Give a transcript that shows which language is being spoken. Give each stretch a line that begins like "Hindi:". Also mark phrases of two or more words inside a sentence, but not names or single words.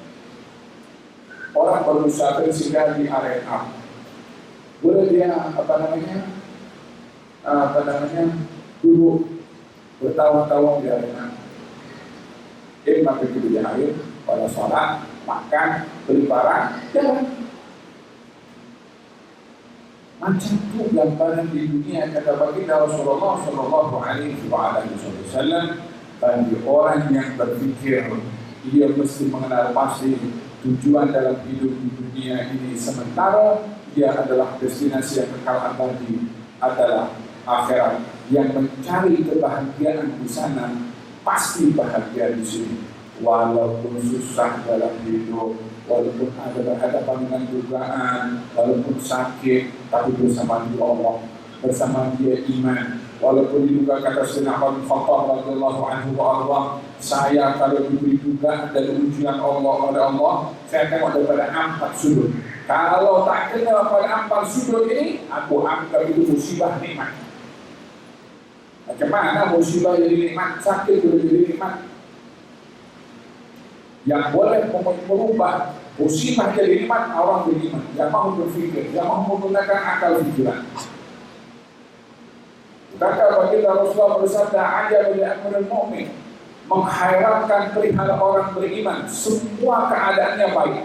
Malay: Orang bermusafir singgah di arena, boleh dia duduk bertahun-tahun di arena. Pergi di air, pada sholat, makan, beli barang, jalan. Macam itu gambaran di dunia, kata baginda Rasulullah
Arabic: صلى الله عليه وسلم.
Malay: Bagi orang yang berpikir dia mesti mengenal pasti tujuan dalam hidup di dunia ini sementara, dia adalah destinasi yang kekal abadi, adalah akhirat. Yang mencari kebahagiaan di sana pasti bahagia di sini, walaupun susah dalam hidup, walaupun ada berhadapan dengan dugaan, walaupun sakit, tapi bersama dia Allah, bersama dia iman. Walaupun juga kata Sayyidina Umar bin Khattab
Arabic: رضي الله عنه وأرضاه,
Malay: saya kalau diberi dugaan dan ujian Allah oleh Allah, saya tengok daripada 4 sudut. Kalau tak kena pada 4 sudut ini, aku anggap itu musibah nikmat. Macam mana musibah jadi nikmat, sakit jadi nikmat? Yang boleh merubah musibah jadi nikmat, orang beriman, yang mau berpikir, yang mau menggunakan akal pikiran. Maka baginda Rasulullah bersabda,
Arabic: "عجب لأمر المؤمن,"
Malay: menghairankan perihal orang beriman, semua keadaannya baik.